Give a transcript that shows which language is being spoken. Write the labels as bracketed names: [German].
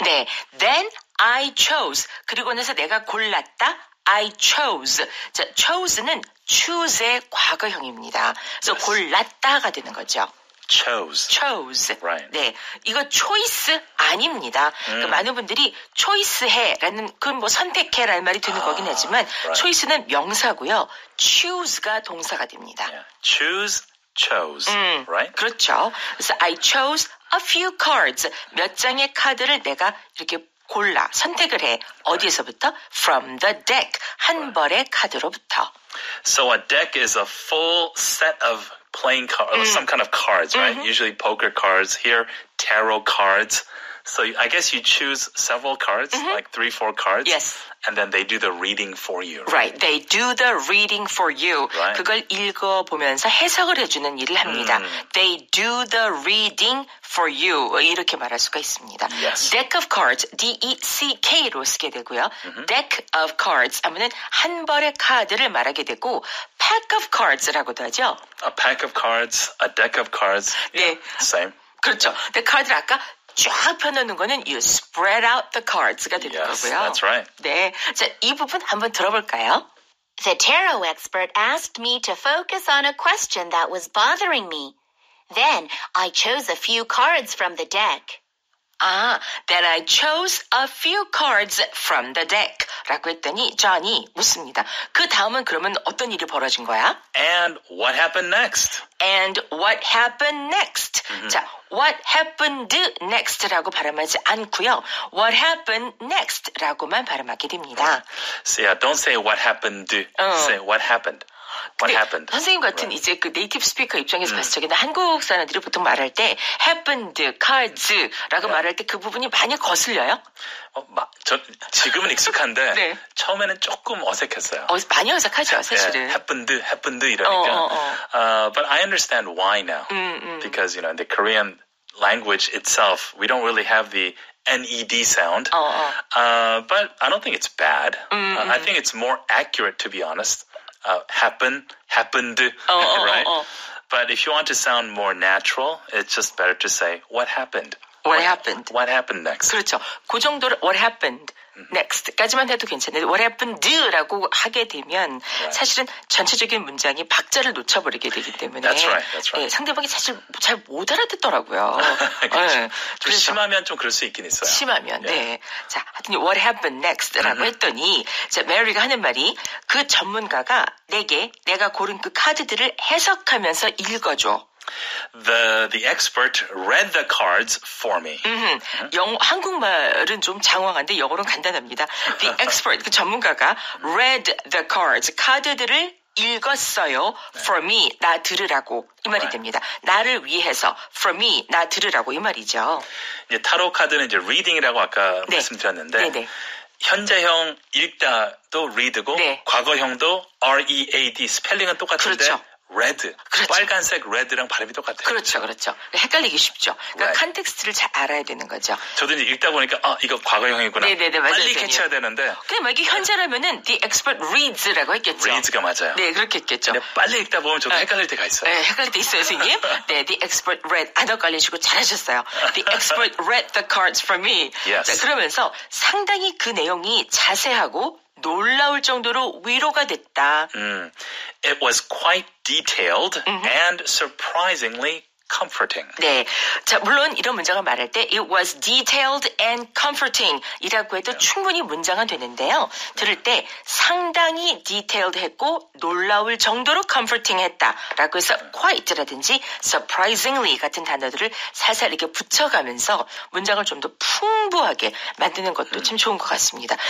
[Korean] 네. [English] Then I chose. [Korean] 그리고 나서 내가 골랐다. I chose. 자, chose는 choose의 과거형입니다. 그래서 골랐다가 되는 거죠. [English] chose. Right. [Korean] 네. 이거 choice 아닙니다. 그러니까 많은 분들이 choice해라는, 그건 뭐 선택해라는 말이 되는 거긴 하지만, [English] right. [Korean] choice는 명사고요. choose가 동사가 됩니다. [English] Yeah. chose, right? [Korean] 그렇죠. 그래서 [English] I chose a few cards. [Korean] 몇 장의 카드를 내가 이렇게 골라, 선택을 해. 어디에서부터? [English] From the deck. [Korean] 한 벌의 카드로부터. [English] So a deck is a full set of playing cards, some kind of cards, right? Usually poker cards, here tarot cards. So I guess you choose several cards, like 3-4 cards. Yes. And then they do the reading for you. Right. They do the reading for you. Right. [Korean] 그걸 읽어보면서 해석을 해주는 일을 합니다. [English] They do the reading for you. [Korean] 이렇게 말할 수가 있습니다. [English] Yes. [Korean] Deck of cards, D-E-C-K로 쓰게 되고요. Deck of cards 하면은 한 벌의 카드를 말하게 되고 pack of cards라고도 하죠. [English] A pack of cards, a deck of cards. [Korean] 네. [English] Same. [Korean] 그렇죠. 근데 카드를 아까 쫙 펴놓는 거는 [English] you spread out the cards [Korean] 가 되는 [English] Yes, [Korean] 거고요. [English] that's right. [Korean] 네. 자, 이 부분 한번 들어볼까요? [English] The tarot expert asked me to focus on a question that was bothering me. Then I chose a few cards from the deck. Then I chose a few cards from the deck. [Korean] 라고 했더니 존이 묻습니다. 그 다음은 그러면 어떤 일이 벌어진 거야? [English] And what happened next? And what happened next? [Korean] 자, what happened next라고 발음하지 않고요. What happened next라고만 발음하게 됩니다. [English] So yeah, don't say what happened. Say what happened. What happened? [Korean] 선생님 같은 [English] Right. [Korean] 이제 그 네이티브 스피커 입장에서 봤을 적에는 한국 사람들이 보통 말할 때 happened, cards라고 말할 때 그 부분이 많이 거슬려요? 저 지금은 익숙한데 네. 처음에는 조금 어색했어요. 많이 어색하죠, 사실은. [English] Yeah, happened 이러니까. But I understand why now. Because in the Korean language itself, we don't really have the NED sound. But I don't think it's bad. I think it's more accurate, to be honest. Happened, right? But if you want to sound more natural, it's just better to say, what happened? What happened? What happened next? [Korean] 그렇죠. 그 정도로 [English] what happened next [Korean] 까지만 해도 괜찮은데 what happened라고 하게 되면 사실은 전체적인 문장이 박자를 놓쳐버리게 되기 때문에 [English] That's right. [Korean] 네, 상대방이 사실 잘 못 알아듣더라고요. 네, 좀 심하면 좀 그럴 수 있긴 있어요. 심하면 네. 자, 하여튼 what happened next라고 했더니 자, 메리가 하는 말이 그 전문가가 내가 고른 그 카드들을 해석하면서 읽어줘. [English] The expert read the cards for me. [Korean] 한국말은 좀 장황한데 영어로는 간단합니다. [English] The expert, [Korean] 그 전문가가 [English] read the cards, [Korean] 카드들을 읽었어요. For me, 나 들으라고 이 말이 됩니다. 나를 위해서 for me, 나 들으라고 이 말이죠. 이제 타로 카드는 이제 reading이라고 아까 말씀드렸는데 네네. 현재형 읽다도 read고 과거형도 read 스펠링은 똑같은데 그렇죠. [English] red, [Korean] 그렇죠. 빨간색 red랑 발음이 똑같아요. 그렇죠. 헷갈리기 쉽죠. 그러니까 컨텍스트를 잘 알아야 되는 거죠. 저도 이제 읽다 보니까 이거 과거형이구나. 네네네, 맞아요. 빨리 캐치해야 되는데. 근데 만약에 현재라면은 [English] the expert reads [Korean] 라고 했겠죠. reads가 맞아요. 네, 그렇게 했겠죠. 근데 빨리 읽다 보면 저도 헷갈릴 때가 있어요. 네, 헷갈릴 때 있어요, 선생님. 네, the expert read 안 헷갈리시고 잘하셨어요. [English] The expert read the cards for me. Yes. [Korean] 자, 그러면서 상당히 그 내용이 자세하고 놀라울 정도로 위로가 됐다. [English] It was quite detailed and surprisingly comforting. [Korean] 네. 자, 물론 이런 문장을 말할 때 [English] it was detailed and comforting [Korean] 이라고 해도 충분히 문장은 되는데요. 들을 때 상당히 detailed 했고 놀라울 정도로 comforting 했다라고 해서 quite라든지 surprisingly 같은 단어들을 살살 이렇게 붙여가면서 문장을 좀 더 풍부하게 만드는 것도 참 좋은 것 같습니다.